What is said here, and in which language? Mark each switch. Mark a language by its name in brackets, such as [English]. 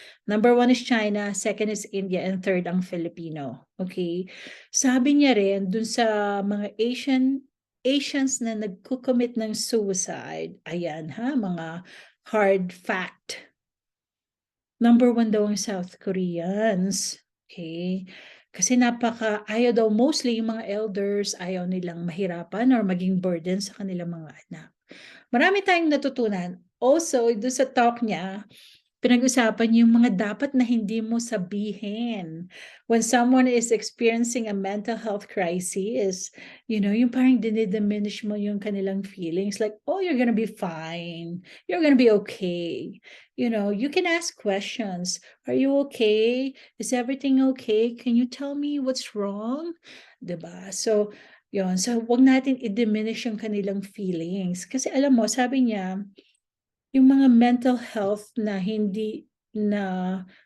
[English] Number 1 is China, second is India, and third ang Filipino. Okay? [Filipino] Sabi niya rin, dun sa mga Asians na nagkukommit ng suicide, ayan ha, mga hard fact. [English] Number 1 [Filipino] daw ang [English] South Koreans. Okay? [Filipino] Kasi ayaw daw mostly yung mga elders, ayaw nilang mahirapan or maging burden sa kanilang mga anak. Marami tayong natutunan. Also, doon sa talk niya, pinag-usapan yung mga dapat na hindi mo sabihin [English] when someone is experiencing a mental health crisis. [Filipino] Yung parang dinidiminish mo yung kanilang feelings [English] like, oh, you're gonna be fine. You're gonna be okay. You can ask questions. Are you okay? Is everything okay? Can you tell me what's wrong? [Filipino] Diba? So, yun. So, wag natin i-diminish yung kanilang feelings. Kasi alam mo, sabi niya, yung mga mental health na hindi na